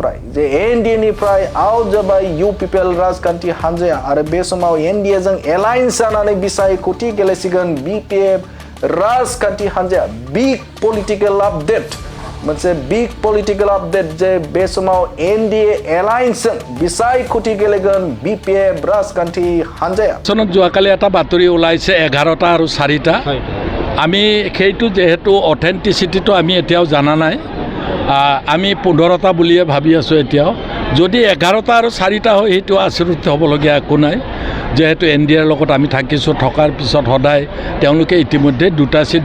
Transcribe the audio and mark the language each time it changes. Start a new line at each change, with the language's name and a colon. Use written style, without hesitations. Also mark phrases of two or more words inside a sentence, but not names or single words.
Bodo: निफ्राय आउट जाबाय यूपीपीएल राजखान्थि हानजाया आरो बे समाव एनडीए जों एलायन्स जानानै बिसायख'थि गेलेसिगोन बीपीए राजखान्थि हानजाया
English: big political update
Bodo: मोनसे
English: big political update
Bodo: जे बे समाव एनडीए एलायन्सजों बिसायख'थि गेलेगोन बीपीए राजखान्थि हानजाया
Assamese: চনত যোৱাকালি এটা বাতৰি ওলাইছে 11টা আৰু 4টা আমি সেইটো যেহেতু অথেন্টিচিটিটো আমি এতিয়াও জানা নাই আমি 15টা বুলিয়ে ভাবি আছোঁ এতিয়াও যদি 11টা আৰু 4টা হয় সেইটো আচৰিত হ'বলগীয়া একো নাই যেহেতু এনডিএৰ লগত আমি থকাৰ পিছত সদায় তেওঁলোকে ইতিমধ্যে 2টা সিট